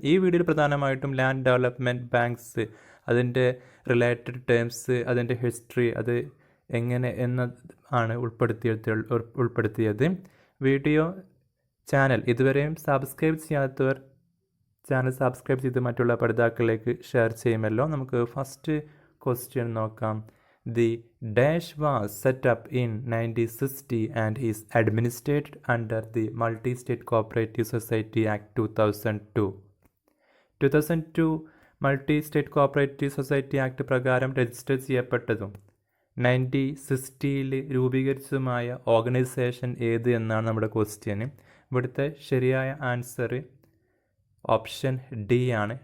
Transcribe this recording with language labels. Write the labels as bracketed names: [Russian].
[Malayalam] ഈ വീഡിയോയിൽ പ്രധാനമായിട്ടും ലാൻഡ് ഡെവലപ്മെൻറ്റ് ബാങ്ക്സ്, അതിൻ്റെ റിലേറ്റഡ് ടേംസ്, അതിൻ്റെ ഹിസ്റ്ററി, അത് എങ്ങനെ എന്ന് ആണ് ഉൾപ്പെടുത്തിയത്. വീഡിയോ ചാനൽ ഇതുവരെയും സബ്സ്ക്രൈബ് ചെയ്യാത്തവർ ചാനൽ സബ്സ്ക്രൈബ് ചെയ്ത് മറ്റുള്ള പഠിതാക്കളിലേക്ക് ഷെയർ ചെയ്യുമല്ലോ. നമുക്ക് ഫസ്റ്റ് ക്വസ്റ്റ്യൻ നോക്കാം. [English] The dash was set up in 1960 and is administered under the Multi-State Cooperative Society Act 2002. [Malayalam] 2002 Multi-State Cooperative Society Act പ്രകാരം രജിസ്റ്റർ ചെയ്യപ്പെട്ടതും 1960 രൂപീകരിച്ചതുമായ ഓർഗനൈസേഷൻ ഏത് എന്നാണ് നമ്മുടെ ക്വസ്റ്റ്യന്. ഇവിടുത്തെ ശരിയായ ആൻസർ ഓപ്ഷൻ ഡി ആണ്.